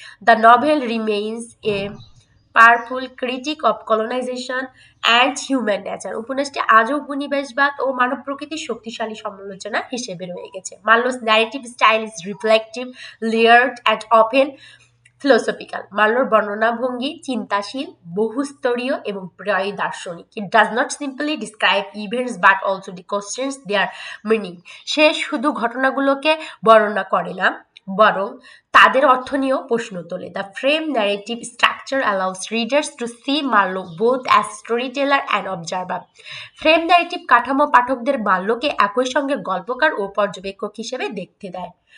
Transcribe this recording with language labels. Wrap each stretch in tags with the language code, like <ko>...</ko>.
<en>The novel remains a powerful critique of colonization and human nature.</en> <bn>উপন্যাসটি আজও উপনিবেশবাদ ও মানব প্রকৃতির শক্তিশালী সমালোচনা হিসেবে রয়ে গেছে।</bn> <en>Marlow's narrative style is reflective, layered and often philosophical.</en> <bn>মার্লোর বর্ণনাভঙ্গি চিন্তাশীল, বহুস্তরীয় এবং প্রায় দার্শনিক।</bn> <en>It does not simply describe events but also questions their meaning.</en> <bn>সে শুধু ঘটনাগুলোকে বর্ণনা করে না, বরং তাদের অর্থ নিয়েও প্রশ্ন তোলে।</bn> <en>The frame narrative structure allows readers to see Marlow both as storyteller and observer.</en> <bn>Frame narrative কাঠামো পাঠকদের মার্লোকে একই সঙ্গে গল্পকার ও পর্যবেক্ষক হিসেবে দেখতে দেয়।</bn>